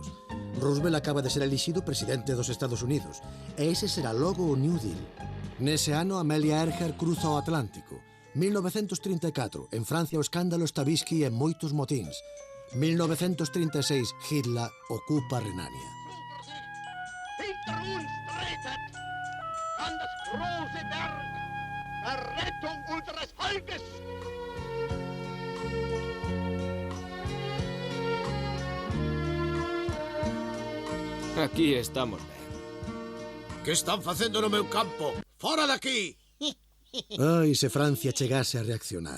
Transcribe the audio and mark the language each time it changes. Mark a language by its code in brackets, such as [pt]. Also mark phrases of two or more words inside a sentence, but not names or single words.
[gl] Roosevelt acaba de ser elixido presidente dos Estados Unidos, e ese será logo o New Deal. Nese ano, Amelia Earhart cruza o Atlántico. 1934, en Francia o escándalo Stavisky e moitos motíns. 1936, Hitler ocupa Renania. [de] Hinter uns treten an das große Berg Errettung unseres Volkes. [gl] Aquí estamos ben. Que están facendo no meu campo? Fora daqui! Ai, se Francia chegase a reaccionar.